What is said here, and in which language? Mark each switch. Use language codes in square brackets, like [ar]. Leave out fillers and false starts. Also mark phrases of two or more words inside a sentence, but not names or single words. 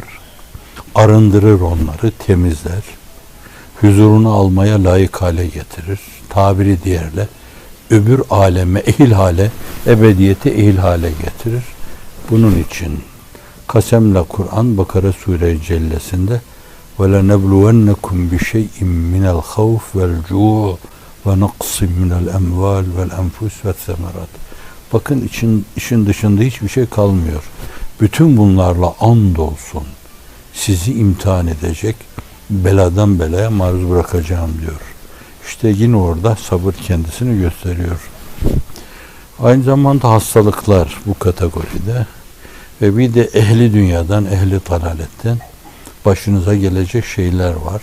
[tr] Arındırır onları, temizler. Huzurunu almaya layık hale getirir. Tabiri diğerle, öbür aleme ehil hale, ebediyete ehil hale getirir. Bunun için kasemle Kur'an Bakara Sure-i Cellesi'nde [ar] وَلَنَبْلُوَنَّكُمْ بِشَيْءٍ مِنَ الْخَوْفِ وَالْجُوعِ وَنَقْصٍ مِنَ الْاَمْوَالِ وَالْاَنْفُسِ وَالثَّمَرَاتِ. [tr] Bakın işin dışında hiçbir şey kalmıyor. Bütün bunlarla andolsun sizi imtihan edecek, beladan belaya maruz bırakacağım diyor. İşte yine orada sabır kendisini gösteriyor. Aynı zamanda hastalıklar bu kategoride ve bir de ehli dünyadan, ehli dalaletten başınıza gelecek şeyler var.